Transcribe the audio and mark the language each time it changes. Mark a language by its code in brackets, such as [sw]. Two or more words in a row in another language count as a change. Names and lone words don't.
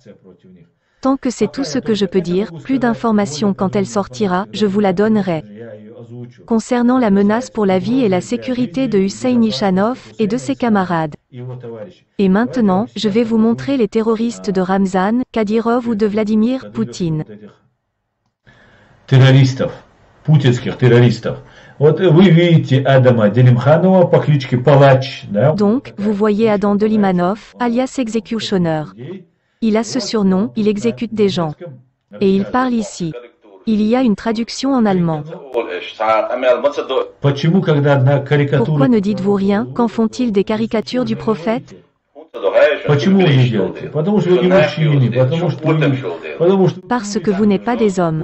[fr] Tant que c'est tout ce que je peux dire, plus d'informations quand elle sortira, je vous la donnerai. Concernant la menace pour la vie et la sécurité de Hussein Ishanov et de ses camarades. Et maintenant, je vais vous montrer les terroristes de Ramzan Kadyrov ou de Vladimir Poutine. [ru] Террористов, путинских террористов. Вот вы видите Адама Делимханова по кличке Палач, да? [fr] Donc, vous voyez Adam Delimanov, alias Executioner. Il a ce surnom, il exécute des gens. Et il parle ici. Il y a une traduction en allemand. Pourquoi ne dites-vous rien? Quand font-ils des caricatures du prophète? Parce que vous n'êtes pas des hommes.